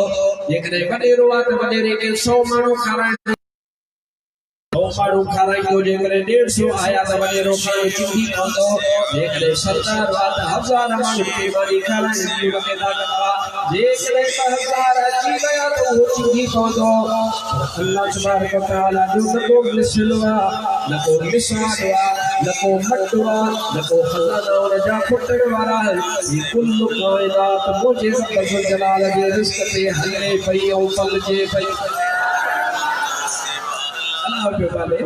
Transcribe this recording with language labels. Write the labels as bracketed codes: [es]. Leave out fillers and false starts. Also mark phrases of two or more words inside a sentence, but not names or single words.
[sd] जेकॾहिं वडेरो आहे त वडेरे खे 100 माण्हू खाराइण, 100 माण्हू खाराईंदो। जेकॾहिं 150 आया त वडेरो माण्हू चिंगी पवंदो। जेकॾहिं सरदार आहे त 1000 माण्हू खे मानी खाराइण जी उनखे ताक़त आहे। जेकॾहिं 1000 अची विया त उहो चिंगी पवंदो। [ar] الله تبارك و تعالى [sd] जो न को मिसल आहे, न को मिसाल आहे, न को मट आहे, न को खज़ाना उन जा खुटण वारा आहिनि। ये कुल काइनात मुंहिंजे रब जलाल जे रिज़्क़ ते हले पई ऐं पलजे पई। अल्लाह पियो पाले।